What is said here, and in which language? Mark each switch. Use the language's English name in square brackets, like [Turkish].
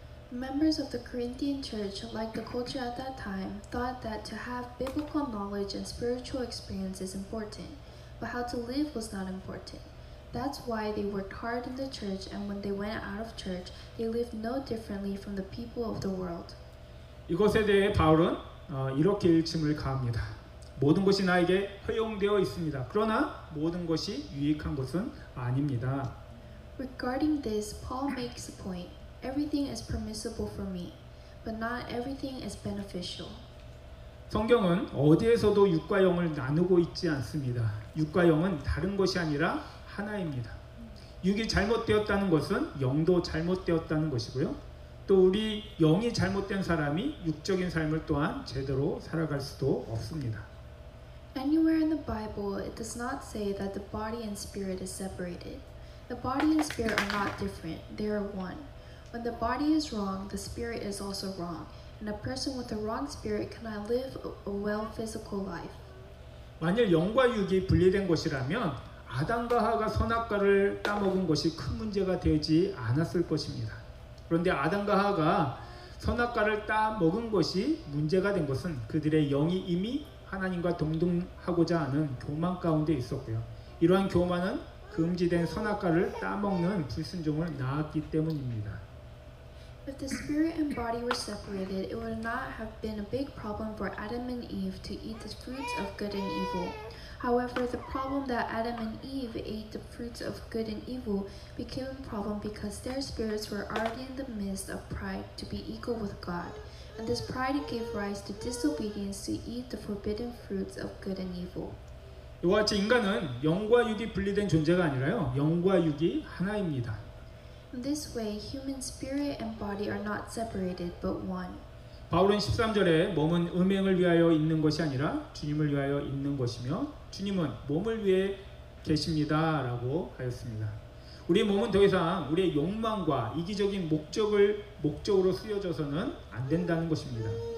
[English] Members of the Corinthian church, like the culture at that time, thought that to have biblical knowledge and spiritual experience is important, but how to live was not important. That's why they worked hard in the church, and when they went out of church, they lived no differently from the people of the world. [Korean] 이것에 대해 바울은 이렇게 일침을 가합니다. 모든 것이 나에게 허용되어 있습니다. 그러나 모든 것이 유익한 것은 아닙니다. [English] Regarding this, Paul makes a point. Everything is permissible for me, but not everything is beneficial. [Korean] 성경은 어디에서도 육과 영을 나누고 있지 않습니다. 육과 영은 다른 것이 아니라 하나입니다. 육이 잘못되었다는 것은 영도 잘못되었다는 것이고요. 또 우리 영이 잘못된 사람이 육적인 삶을 또한 제대로 살아갈 수도 없습니다. [English] Anywhere in the Bible, it does not say that the body and spirit is separated. The body and spirit are not different, they are one. When the body is wrong, the spirit is also wrong, and a person with a wrong spirit cannot live a well physical life. [Korean] 만일 영과 육이 분리된 것이라면 아담과 하와가 선악과를 따먹은 것이 큰 문제가 되지 않았을 것입니다. 그런데 아담과 하와가 선악과를 따먹은 것이 문제가 된 것은 그들의 영이 이미 하나님과 동등하고자 하는 교만 가운데 있었고요. 이러한 교만은 금지된 선악과를 따먹는 불순종을 낳았기 때문입니다. [English] If the spirit and body were separated, it would not have been a big problem for Adam and Eve to eat the fruits of good and evil. However, the problem that Adam and Eve ate the fruits of good and evil became a problem because their spirits were already in the midst of pride to be equal with God. And this pride gave rise to disobedience to eat the forbidden fruits of good and evil. [Korean] 이와 같이 인간은 영과 육이 분리된 존재가 아니라요. 영과 육이 하나입니다. [English] In this way, human spirit and body are not separated but one. [Korean] 바울은 13절에 몸은 음행을 위하여 있는 것이 아니라 주님을 위하여 있는 것이며 주님은 몸을 위해 계십니다 라고 하였습니다. 우리의 몸은 더 이상 우리의 욕망과 이기적인 목적으로 쓰여져서는 안 된다는 것입니다.